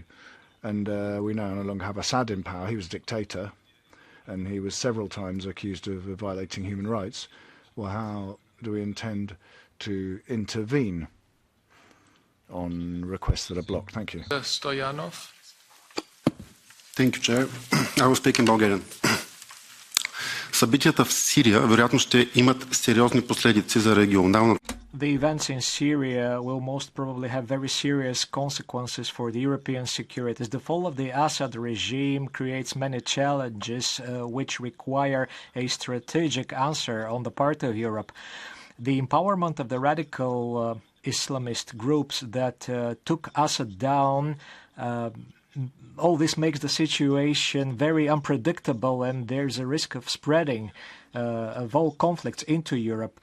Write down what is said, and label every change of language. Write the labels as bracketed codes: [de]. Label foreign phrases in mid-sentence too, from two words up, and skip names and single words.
[en] And we now no longer have Assad in power. He was a dictator, and he was several times accused of violating human rights. Well, how do we intend to intervene on requests that are blocked? Thank you. Stoyanov. Thank you, Chair. I will speak in Bulgarian. [bg] Събитията в Сирия вероятно ще имат сериозни последици за регионалната. [en] The events in Syria will most probably have very serious consequences for the European security. The fall of the Assad regime creates many challenges which require a strategic answer on the part of Europe. The empowerment of the radical Islamist groups that took Assad down, all this makes the situation very unpredictable, and there's a risk of spreading of all conflicts into Europe.